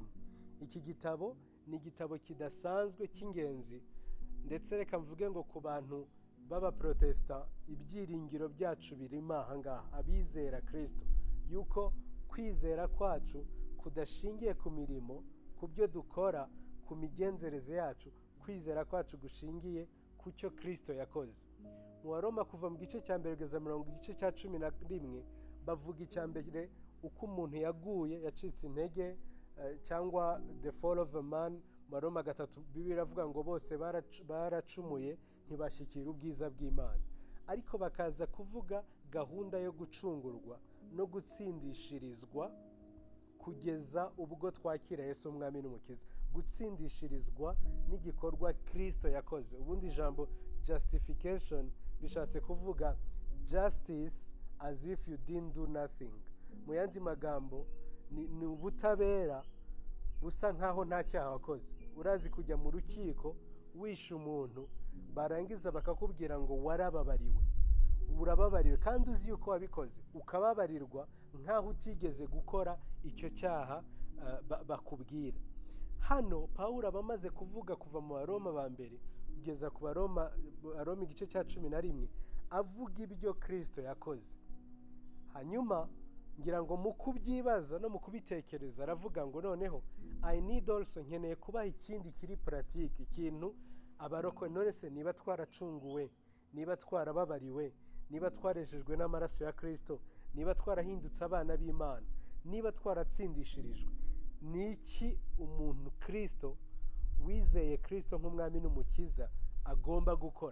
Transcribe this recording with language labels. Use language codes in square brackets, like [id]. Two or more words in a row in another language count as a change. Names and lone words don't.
[rw] Iki gitabo ni igitabo kidasanzwe cy'ingenzi, ndetse reka mvuge ngo ku bantu b'abaprotestant ibyiringiro byacu birimo ahangaha, abizera Kristo, yuko kwizera kwacu kudashingiye ku mirimo, ku byo dukora, ku migenzereze yacu, kwizera kwacu gushingiye ku cyo Kristo yakoze. Mu Baroma kuva mu gice cya mbere kugeza mu gice cya 11 bavuga icya mbere uko umuntu yaguye, yacitse intege, cyangwa [en] the fall of a man. [rw] Baroma 3 Bibiliya avuga ngo bose baracumuye ntibashikira ubwiza bw'Imana, ariko bakaza kuvuga gahunda yo gucungurwa no gutsindishirizwa kugeza ubwo twakira Yesu umwami n'umukiza. Gutsindishirizwa n'igikorwa Kristo yakoze. Ubundi ijambo [en] justification [rw] bishatse kuvuga [en] justice as if you didn't do nothing. [rw] Mu yandi magambo ni ubutabera busa nkaho nta cyaha wakoze. Urazi kujya mu rukiko wishe umuntu, barangiza bakakubwira ngo warababariwe, urababariwe, kandi uzi yuko wabikoze, ukababarirwa nkaho utigeze gukora icyo cyaha bakubwira. Hano Pawulo abamaze kuvuga kuva mu Baroma ba mbere kugeza ku Baroma igice cya 11 avuga ibyo Kristo yakoze. Hanyuma ngira ngo mu kubyibaza no mu kubitekereza aravuga ngo noneho [en] I need also, [rw] nkeneye kubaha ikindi kiri pratique, ikintu abarokore, none se niba twaracunguwe, niba twarababariwe, niba twarejejwe n'amaraso ya Kristo, niba twarahindutse abana b'Imana, niba twaratsindishirijwe, niki umuntu Kristo wizeye Kristo nk'umwami n'umukiza agomba gukora?